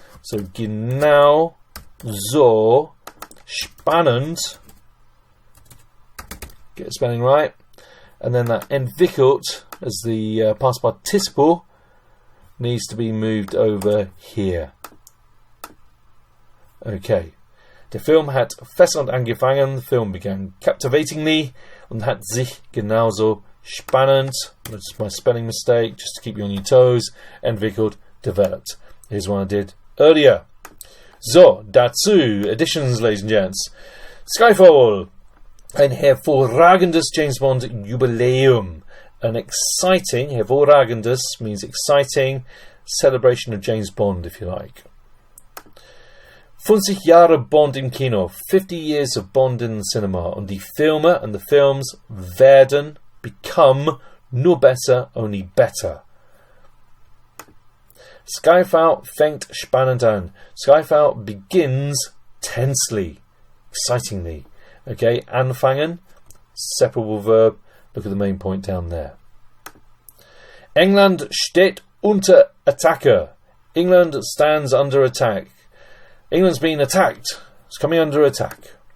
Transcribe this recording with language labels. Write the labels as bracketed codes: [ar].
[de] So genau so spannend. [en] Get the spelling right. And then that [de] entwickelt [en] as the past participle needs to be moved over here. Okay. [de] Der Film hat fesselnd angefangen. [en] The film began captivatingly [de] und hat sich genauso spannend. [en] That's my spelling mistake, just to keep you on your toes. [de] Entwickelt, [en] developed. Here's one I did earlier. So, [de] dazu, [en] additions, ladies and gents. Skyfall. [de] Ein hervorragendes James Bond Jubiläum. [en] An exciting, [de] hervorragendes [en] means exciting, celebration of James Bond, if you like. [de] 50 Jahre Bond im Kino, [en] 50 years of Bond in the cinema. [de] Und die Filme [en] and the films become [de] nur besser, [en] only better. [de] Skyfall fängt spannend an. [en] Skyfall begins tensely, excitingly. Okay, anfangen, separable verb. Look at the main point down there. [de] England steht unter Attacke. [en] England stands under attack. England's being attacked. It's coming under attack.